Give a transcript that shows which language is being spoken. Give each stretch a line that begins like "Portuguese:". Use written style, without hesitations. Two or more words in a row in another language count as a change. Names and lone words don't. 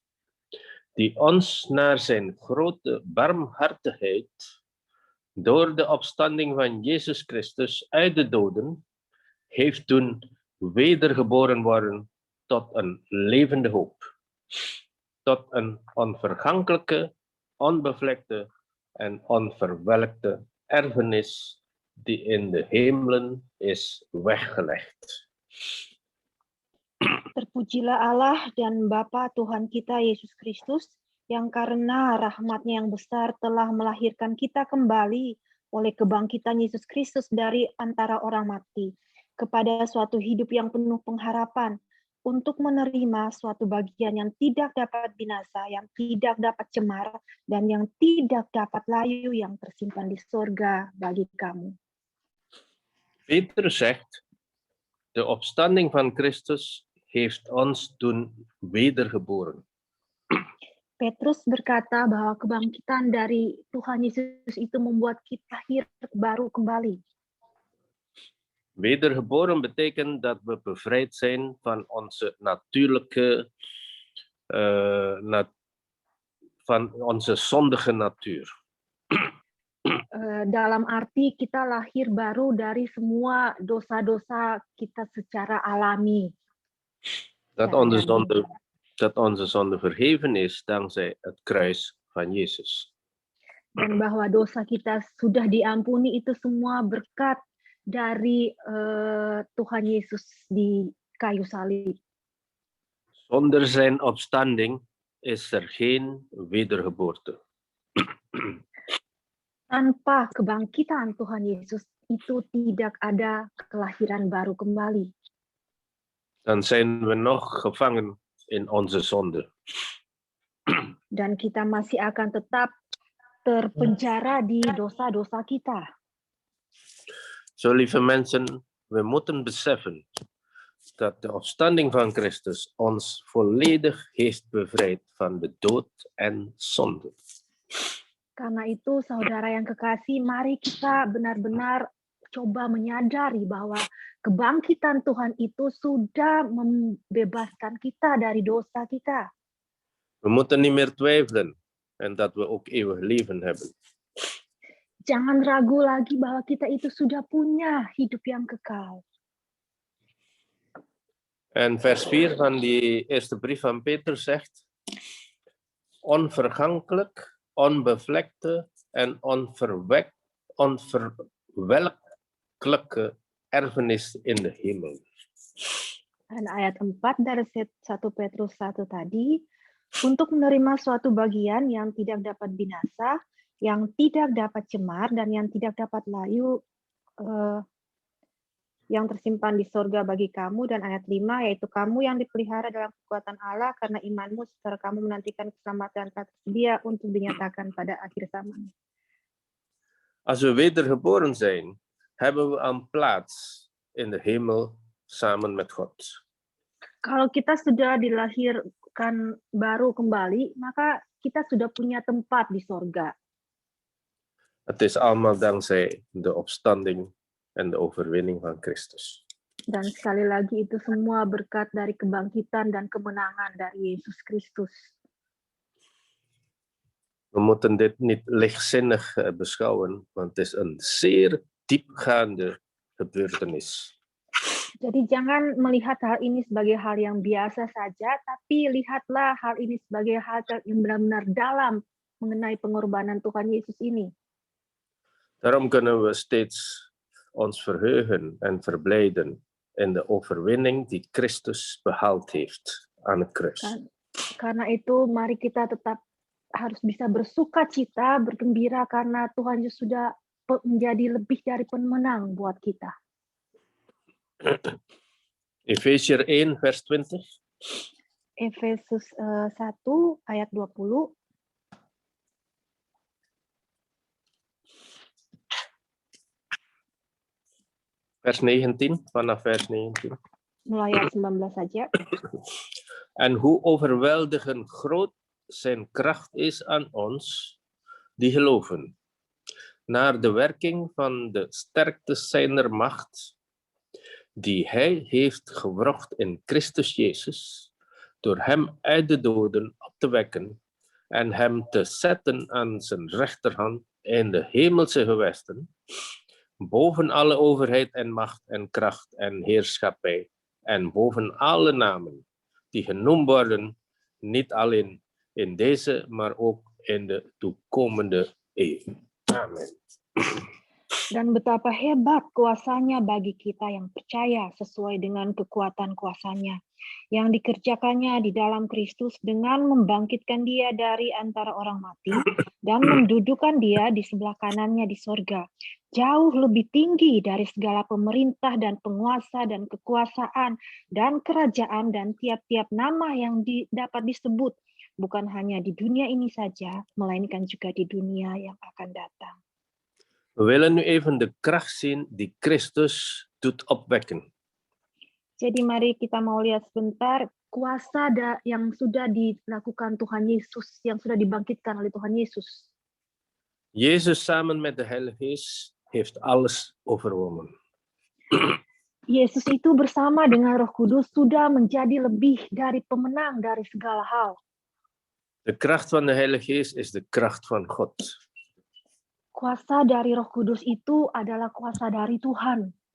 Dutch: die ons naar zijn grote barmhartigheid door de opstanding van Jezus Christus uit de doden heeft doen wedergeboren worden tot een levende hoop, tot een onvergankelijke, onbevlekte en onverwelkte erfenis die in de hemelen is weggelegd.
Indonesian: Terpujilah Allah dan Bapa Tuhan kita Yesus Kristus, yang karena rahmat-Nya yang besar telah melahirkan kita kembali oleh kebangkitan Yesus Kristus dari antara orang mati, kepada suatu hidup yang penuh pengharapan, untuk menerima suatu bagian yang tidak dapat binasa, yang tidak dapat cemar, dan yang tidak dapat layu, yang tersimpan di surga bagi kamu.
Dutch: Petrus zegt, de opstanding van Christus heeft ons doen wedergeboren.
Indonesian: Petrus berkata bahwa kebangkitan dari Tuhan Yesus itu membuat kita hidup baru kembali.
Dutch: Wedergeboren betekent dat we bevrijd zijn van onze natuurlijke, van onze zondige natuur.
Indonesian: Dalam arti kita lahir baru dari semua dosa-dosa kita secara alami.
Dutch: Dat onze zonde vergeven is dankzij het kruis van Jezus.
Indonesian: Dan bahwa dosa kita sudah diampuni itu semua berkat dari Tuhan Yesus di kayu salib.
Dutch: Zonder zijn opstanding is er geen wedergeboorte.
Indonesian: Tanpa kebangkitan Tuhan Yesus itu tidak ada kelahiran baru kembali.
Dutch: Dan zijn we nog gevangen in onze zonde.
Indonesian: Dan kita masih akan tetap terpenjara di dosa-dosa kita.
Dutch: Zo, lieve mensen, we moeten beseffen dat de opstanding van Christus ons volledig heeft bevrijd van de dood en zonde.
Indonesian: Karena itu, saudara yang kekasih, mari kita benar-benar coba menyadari bahwa kebangkitan Tuhan itu sudah membebaskan kita dari dosa kita.
Dutch: We moeten niet meer twijfelen en dat we ook eeuwig leven hebben.
Indonesian: Jangan ragu lagi bahwa kita itu sudah punya hidup yang kekal.
Dutch: En vers 4 van die eerste brief van Petrus zegt, onvergankelijk, onbevlekte en onverwelkelijke erfenis in de hemel.
Indonesian: Dan ayat 4 dari 1 Petrus 1 tadi, untuk menerima suatu bagian yang tidak dapat binasa, yang tidak dapat cemar, dan yang tidak dapat layu, yang tersimpan di sorga bagi kamu. Dan ayat 5, yaitu kamu yang dipelihara dalam kekuatan Allah karena imanmu, setelah kamu menantikan keselamatan telah tersedia untuk dinyatakan pada akhir zaman.
Dutch: Als we wedergeboren zijn, hebben we een plaats in de hemel samen met God.
Indonesian: Kalau kita sudah dilahirkan baru kembali, maka kita sudah punya tempat di sorga.
Dutch: Het is allemaal dankzij de opstanding en de overwinning van Christus.
Indonesian: Dan sekali lagi itu semua berkat dari kebangkitan dan kemenangan dari Yesus Kristus.
Dutch: We moeten dit niet lichtzinnig beschouwen, want het is een zeer diepgaande gebeurtenis.
Indonesian: Jadi jangan melihat hal ini sebagai hal yang biasa saja, tapi lihatlah hal ini sebagai hal yang benar-benar dalam mengenai pengorbanan Tuhan Yesus ini.
Dutch: Daarom kunnen we steeds ons verheugen en verblijden in de overwinning die Christus behaald heeft aan het kruis.
Indonesian: Karena itu mari kita tetap harus bisa bersuka cita, bergembira karena Tuhan Yesus sudah menjadi lebih dari pemenang buat kita.
Dutch: Efesiër 1 vers 20.
Indonesian: Efesus 1 ayat 20.
Dutch: Vers 19, vanaf vers 19.
Indonesian: Mulai ayat 19 saja.
Dutch: En hoe overweldigend groot zijn kracht is aan ons, die geloven. Naar de werking van de sterkte zijner macht, die hij heeft geworgd in Christus Jezus, door hem uit de doden op te wekken en hem te zetten aan zijn rechterhand in de hemelse gewesten, boven alle overheid en macht en kracht en heerschappij, en boven alle namen die genoemd worden, niet alleen in deze, maar ook in de toekomende eeuw. Amen.
Indonesian: Dan betapa hebat kuasanya bagi kita yang percaya sesuai dengan kekuatan kuasanya, yang dikerjakannya di dalam Kristus dengan membangkitkan dia dari antara orang mati dan mendudukan dia di sebelah kanannya di sorga, jauh lebih tinggi dari segala pemerintah dan penguasa dan kekuasaan dan kerajaan dan tiap-tiap nama yang dapat disebut, bukan hanya di dunia ini saja, melainkan juga di dunia yang akan datang.
Dutch: We willen nu even de kracht zien die Christus doet opwekken.
Indonesian: Jadi mari kita mau lihat sebentar kuasa yang sudah dilakukan Tuhan Yesus, yang sudah dibangkitkan oleh Tuhan Yesus.
Dutch: Jezus samen met de Heilige Geest heeft alles overwonnen.
Indonesian: Yesus itu bersama dengan Roh Kudus sudah menjadi lebih dari pemenang dari segala hal.
Dutch: De kracht van de Heilige Geest is de kracht van God.
Indonesian: Kuasa dari Roh Kudus itu adalah kuasa dari Tuhan.